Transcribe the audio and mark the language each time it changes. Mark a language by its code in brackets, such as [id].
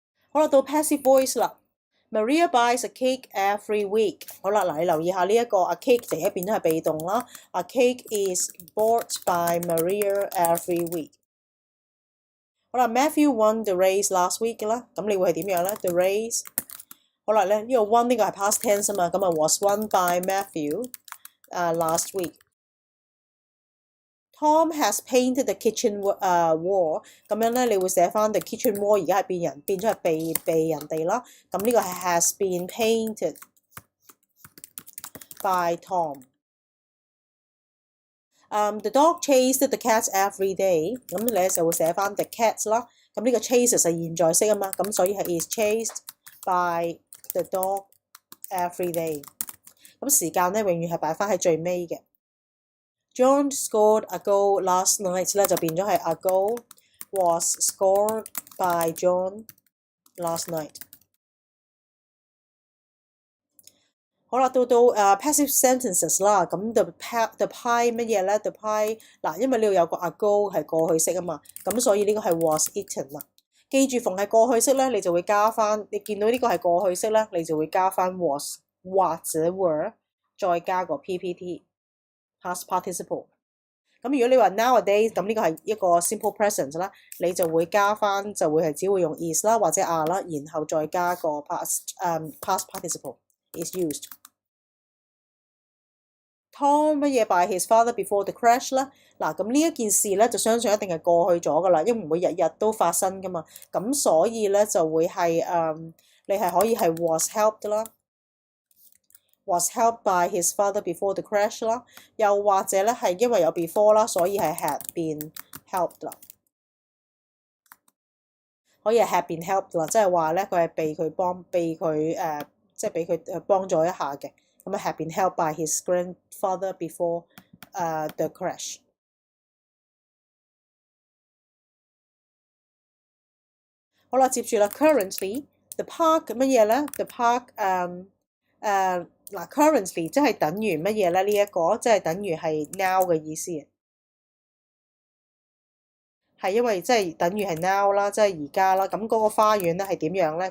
[yue] 好啦，到 [en] passive voice 啦。 Maria buys a cake every week. [yue] 好啦，嗱你留意下呢一個a cake 就而家變咗係被動啦。 [en] A cake is bought by Maria every week. 好啦 ，Matthew won the race last week 啦。 [yue] 咁你會係點樣咧 [en] ？The race 好啦咧，呢個 won 呢個係 past tense 啊嘛，咁啊 was won by Matthew last week. Tom has painted the kitchen wall. [yue] 咁樣咧，你會寫翻 the kitchen wall 而家係變咗係被人哋啦。 [en] 咁呢個係 has been painted by Tom. The dog chased the cat every day. [yue] 咁你就會寫翻 the cat 啦。咁呢個 chase 係現在式啊嘛，咁所以係 [en] is chased by the dog every day. [yue] 咁時間咧永遠係擺翻喺最尾嘅。 [en] John scored a goal last night [yue] 咧就變咗係 [en] a goal was scored by John last night。 [yue] 好啦，到passive sentences 啦，咁 the pie 乜嘢咧 ？the pie 嗱，因為呢度有個 a goal 係過去式啊嘛，咁所以呢個係 was eaten 啦。記住，逢係過去式咧，你就會加翻。你見到呢個係過去式咧，你就會加翻 was 或者 were， 再加個 PPT。past participle。咁如果你話 nowadays， 咁呢個係一個 simple present 啦，你就會加翻，就會係只會用 is 啦或者 are 啦，然後再加個 past participle is used。 [en] Tom 乜嘢 by his father before the crash 啦？ [yue] 嗱，咁呢一件事咧就相信一定係過去咗噶啦，因為唔會日日都發生噶嘛，咁所以咧就會係你係可以係 was helped 啦。 [en] was helped by his father before the crash 啦，又或者咧係因為有 before 啦，所以係 had been helped 啦，可以係 had been helped 啦， [yue] 即係話咧佢係被佢即係俾佢幫咗一下嘅， [en] 咁啊 had been helped by his grandfather before the crash。 [yue] 好啦，接住啦 ，currently the park 乜嘢咧 ？the park 嗱 currently 即係等於乜嘢咧？呢一個即係等於係 now 嘅意思，係因為即係等於係 now 啦，即係而家啦。咁嗰個花園咧係點樣咧？